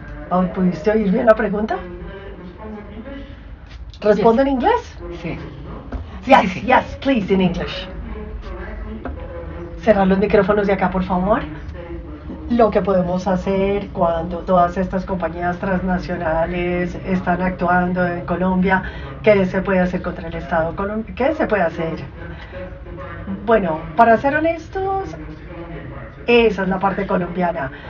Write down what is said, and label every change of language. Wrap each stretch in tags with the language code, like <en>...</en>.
<es>Oh, ¿pudiste oír bien la pregunta? ¿Respondo en inglés? Sí.</es> <en>Yes, yes, please, in English.</en> <es>Cerrar los micrófonos de acá, por favor. Lo que podemos hacer cuando todas estas compañías transnacionales están actuando en Colombia, ¿qué se puede hacer contra el Estado colombiano? ¿Qué se puede hacer? Bueno, para ser honestos, esa es la parte colombiana.</es>